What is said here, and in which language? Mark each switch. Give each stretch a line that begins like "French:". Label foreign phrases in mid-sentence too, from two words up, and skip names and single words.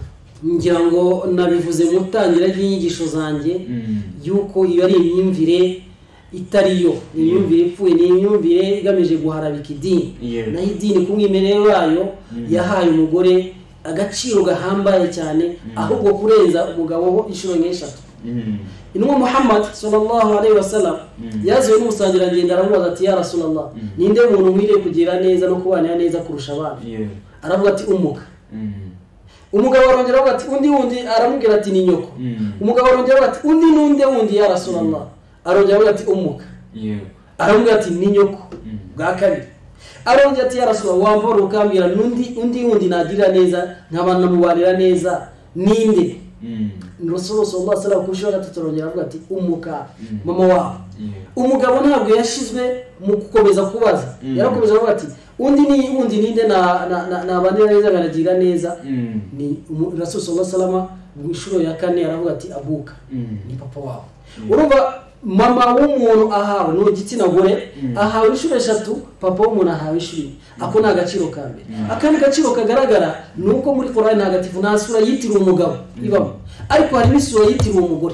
Kinyarwanda: ngira ngo nabivuze mu tangira ry'inyigisho zanjye yuko iyo ari imyumvire itari yo, imyumvire ipfuye, ni imyumvire igamije guharabika idini. naho idini ku mwimerere wayo yahaye umugore agaciro gahambaye cyane, ahubwo kurenza umugabo ho inshuro nk'eshatu. intumwa Muhammad
Arabic: صلى الله عليه وسلم
Kinyarwanda: yaziwe n'umusangirangendo aramubaza ati
Arabic: يا رسول الله,
Kinyarwanda: ninde muntu nkwiriye kugira neza no kubanira neza kurusha abandi? aravuga ati umuka. umugabo arongera avuga ati undi aramubwira ati ni nyoko. umugabo arongera avuga ati undi
Arabic: يا رسول الله,
Kinyarwanda: arongera avuga ati umuka. aramubwira ati ni nyoko. bwa kabiri arongera ati
Arabic: يا رسول الله,
Kinyarwanda: wamvora ukambwira undi nagirira neza nk'abana mubarira neza ninde? Rasulullah
Arabic: صلى الله عليه وسلم
Kinyarwanda: kushira gatatu arongera avuga ati umuka, mama wawe. umugabo ntabwo yashizwe mu gukomeza kubaza, yarakomeza avuga ati undi ninde na banira neza banagira neza? ni Rasul
Arabic: صلى الله عليه وسلم
Kinyarwanda: mu ishuro ya kane aravuga ati abuka, ni papa wawe. urumva mama w'umuntu ahawe no gitsina gore ahawe ishuro eshatu, papa w'umuntu ahawe ishuri. ako na agaciro kambe. akandi gaciro kagaragara nuko muri Qur'an ntagatifu nta sura yitiriwe umugabo ibamo, ariko hari n'isura yitiriwe umugore.